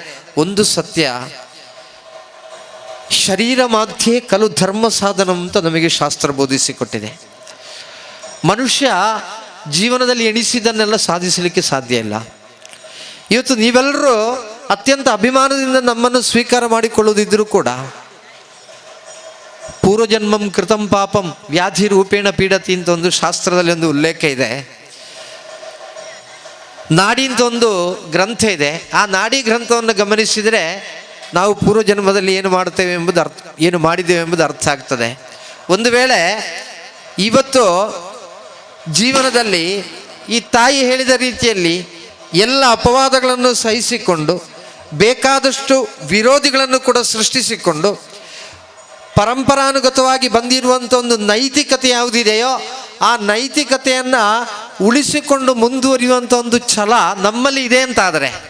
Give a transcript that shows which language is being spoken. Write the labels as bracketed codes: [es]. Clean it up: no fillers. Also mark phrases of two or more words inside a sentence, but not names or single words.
[kn] ಆದರೆ ಒಂದು ಸತ್ಯ, [sa] ಶರೀರ ಮಾಧ್ಯೆ ಕಲು ಧರ್ಮ ಸಾಧನ [kn] ಅಂತ ನಮಗೆ ಶಾಸ್ತ್ರ ಬೋಧಿಸಿಕೊಟ್ಟಿದೆ. ಮನುಷ್ಯ ಜೀವನದಲ್ಲಿ ಎಣಿಸಿದ್ದನ್ನೆಲ್ಲ ಸಾಧಿಸಲಿಕ್ಕೆ ಸಾಧ್ಯ ಇಲ್ಲ. ಇವತ್ತು ನೀವೆಲ್ಲರೂ ಅತ್ಯಂತ ಅಭಿಮಾನದಿಂದ ನಮ್ಮನ್ನು ಸ್ವೀಕಾರ ಮಾಡಿಕೊಳ್ಳುವುದಿದ್ದರೂ ಕೂಡ [sa] ಪೂರ್ವಜನ್ಮಂ ಕೃತಂ ಪಾಪಂ ವ್ಯಾಧಿ ರೂಪೇಣ ಪೀಡತಿ [kn] ಅಂತ ಒಂದು ಶಾಸ್ತ್ರದಲ್ಲಿ ಒಂದು ಉಲ್ಲೇಖ ಇದೆ. ನಾಡಿ ಅಂತ ಒಂದು ಗ್ರಂಥ ಇದೆ. ಆ ನಾಡಿ ಗ್ರಂಥವನ್ನು ಗಮನಿಸಿದರೆ ನಾವು ಪೂರ್ವಜನ್ಮದಲ್ಲಿ ಏನು ಮಾಡ್ತೇವೆ ಎಂಬುದು ಏನು ಮಾಡಿದ್ದೇವೆ ಎಂಬುದು ಅರ್ಥ ಆಗ್ತದೆ. ಒಂದು ವೇಳೆ ಇವತ್ತು ಜೀವನದಲ್ಲಿ ಈ ತಾಯಿ ಹೇಳಿದ ರೀತಿಯಲ್ಲಿ ಎಲ್ಲ ಅಪವಾದಗಳನ್ನು ಸಹಿಸಿಕೊಂಡು ಬೇಕಾದಷ್ಟು ವಿರೋಧಿಗಳನ್ನು ಕೂಡ ಸೃಷ್ಟಿಸಿಕೊಂಡು ಪರಂಪರಾನುಗತವಾಗಿ ಬಂದಿರುವಂಥ ಒಂದು ನೈತಿಕತೆ ಯಾವುದಿದೆಯೋ ಆ ನೈತಿಕತೆಯನ್ನು ಉಳಿಸಿಕೊಂಡು ಮುಂದುವರಿಯುವಂಥ ಒಂದು ಛಲ ನಮ್ಮಲ್ಲಿ ಇದೆ ಅಂತಾದರೆ